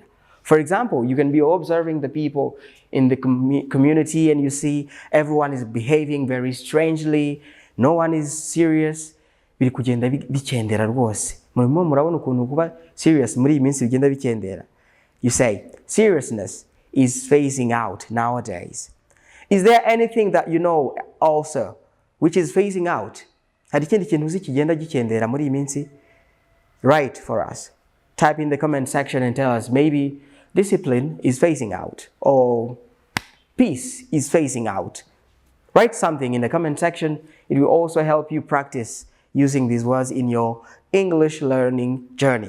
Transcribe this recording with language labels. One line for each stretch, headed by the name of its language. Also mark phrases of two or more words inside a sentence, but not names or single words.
English: For example, you can be observing the people in the community and you see everyone is behaving very strangely, no one is serious.
Kinyarwanda: Biri kugenda bikendera rwose. Murimo murabona ukuntu kuba serious muri iyi minsi bigenda bikendera.
English: You say, seriousness is phasing out nowadays. Is there anything that you know also which is phasing out?
Kinyarwanda: Hari ikindi kintu uzi kigenda gikendera muri iyi minsi?
English: Write for us. Type in the comment section and tell us, maybe discipline is phasing out or peace is phasing out. Write something in the comment section. It will also help you practice using these words in your English learning journey.